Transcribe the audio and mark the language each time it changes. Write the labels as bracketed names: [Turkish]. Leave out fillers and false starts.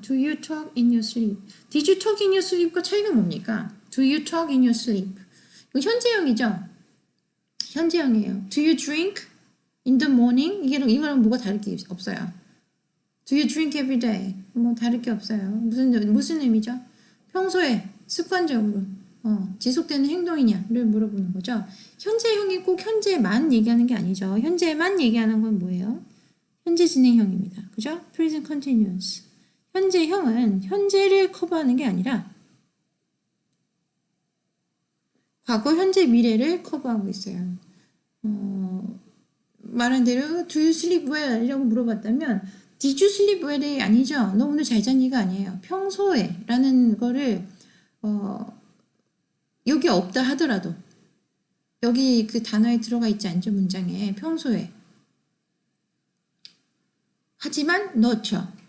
[English] Do you talk in your sleep? Did you talk in your sleep과 [Korean] 차이가 뭡니까? [English] Do you talk in your sleep? [Korean] 이거 현재형이죠? 현재형이에요. [English] Do you drink in the morning? [Korean] 이거랑 뭐가 다를 게 없어요. [English] Do you drink every day? [Korean] 뭐 다를 게 없어요. 무슨 의미죠? 평소에 습관적으로 지속되는 행동이냐를 물어보는 거죠. 현재형이 꼭 현재만 얘기하는 게 아니죠. 현재만 얘기하는 건 뭐예요? 현재 진행형입니다. 그죠? [English] Present continuous. [Korean] 현재형은 현재를 커버하는 게 아니라 과거, 현재, 미래를 커버하고 있어요. 말한 대로 [English] Do you sleep well? [Korean] 이라고 물어봤다면 [English] Did you sleep well [Korean] 이 아니죠. 너 오늘 잘 잤니가 아니에요. 평소에 라는 거를 여기 없다 하더라도 여기 그 단어에 들어가 있지 않죠. 문장에 평소에 하지만 넣죠.